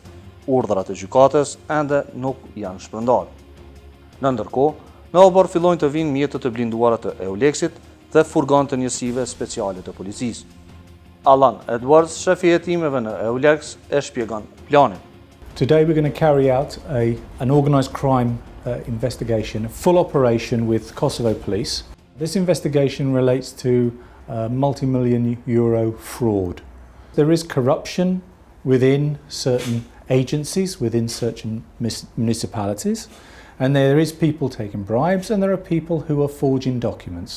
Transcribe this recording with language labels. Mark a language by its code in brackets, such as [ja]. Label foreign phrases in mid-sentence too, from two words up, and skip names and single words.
[sq] Urdhrat e gjykatës ende nuk janë shpërndarë. Në ndërkohë, në obor fillojnë të vinë mjetët të blinduara të EULEX-it dhe furgon të njësive speciale të policisë. Alan Edwards, shefi i hetimeve në EULEX, e shpjegon planin. [en] Today we're going to carry out an organised crime investigation, a full operation with Kosovo police. This investigation relates to multi-million euro fraud. There is corruption within certain agencies, within certain municipalities, and there is people taking bribes and there are people who are forging documents.